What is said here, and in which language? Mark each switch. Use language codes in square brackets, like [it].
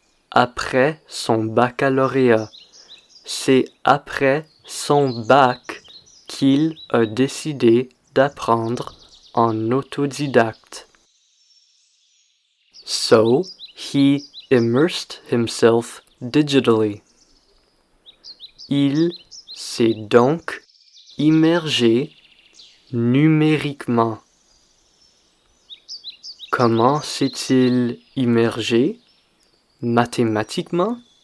[fr] Après son baccalauréat. C'est après son bac qu'il a décidé d'apprendre en autodidacte. [en] So, he immersed himself digitally. [fr] Il s'est donc immergé numériquement. Comment s'est-il immergé? Mathématiquement?